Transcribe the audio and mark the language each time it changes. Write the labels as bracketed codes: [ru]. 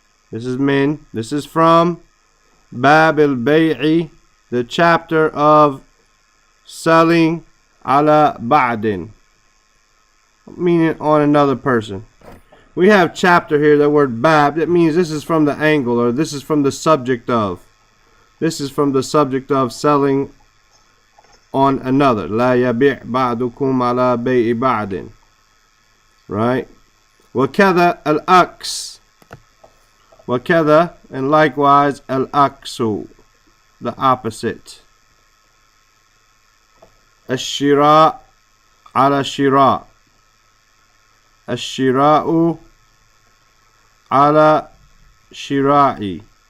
[en] This is from [ar] باب البيع, [en] the chapter of selling [ar] على بعض, [en] meaning on another person. We have chapter here, that word bab, that means this is from the angle, or this is from the subject of. This is from the subject of selling on another. [ar] لا يبيع بعضكم على بيع بعض. [en] Right? [ar] وكذا العكس. [en] وكذا, and likewise العكس, the opposite. [ar] الشراء على شراء. الشراء على شراء.